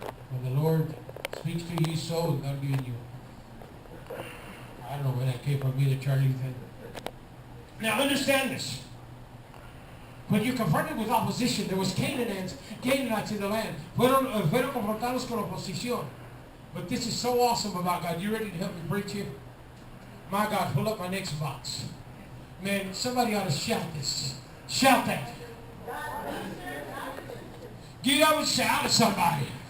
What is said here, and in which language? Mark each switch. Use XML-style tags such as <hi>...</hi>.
<en>When the Lord speaks to you, so it's going to be in you. I don't know where that came from, me, the Charlie thing. Now understand this. When you're confronted with opposition, there was Canaanites in the land.</en> <es>Fueron confrontados con oposición.</es> <en>But this is so awesome about God. You ready to help me preach here? My God, pull up my next box. Man, somebody ought to shout this. Shout that. Get up and shout at somebody.</en>